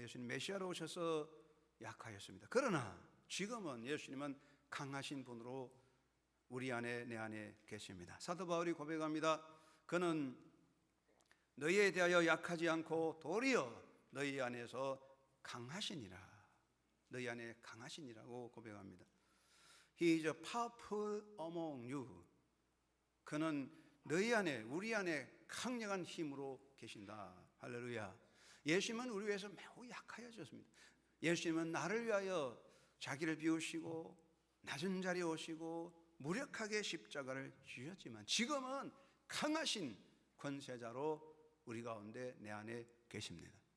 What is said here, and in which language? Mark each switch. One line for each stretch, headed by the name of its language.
Korean: 예수님 메시아로 오셔서 약하였습니다. 그러나 지금은 예수님은 강하신 분으로 우리 안에, 내 안에 계십니다. 사도 바울이 고백합니다. 그는 너희에 대하여 약하지 않고 도리어 너희 안에서 강하시니라. 너희 안에 강하시니라고 고백합니다.
English: He is powerful among you.
Korean: 그는 너희 안에, 우리 안에 강력한 힘으로 계신다. 할렐루야. 예수님은 우리 위해서 매우 약하여졌습니다. 예수님은 나를 위하여 자기를 비우시고 낮은 자리에 오시고 무력하게 십자가를 지셨지만 지금은 강하신 권세자로 우리 가운데, 내 안에 계십니다.